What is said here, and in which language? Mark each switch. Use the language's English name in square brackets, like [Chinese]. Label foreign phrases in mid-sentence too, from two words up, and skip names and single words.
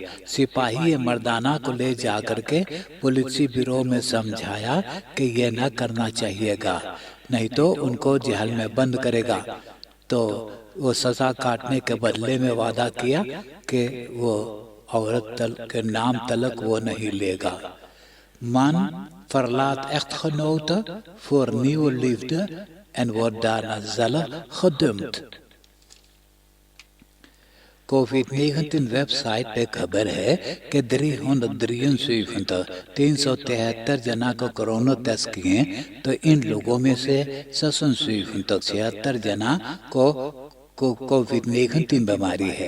[Caribbean Hindustani] सिपाही मर्दाना को ले जाकर के पुलिस ब्यूरो में समझाया कि ये ना करना चाहिएगा, नहीं तो उनको जेल में बंद करेगा। तो वो सजा काटने के बदले में वादा किया कि वो औरत के नाम तलक वो नहीं लेगा। [Dutch] Man verlaat echtgenote voor nieuwe liefde en wordt daarna zelf gedumpt। [Caribbean Hindustani] कोविड-19 वेबसाइट पे खबर है कि 373 जना को कोरोना टेस्ट किए तो इन लोगों में से 76 जना को कोविड-19 बीमारी है।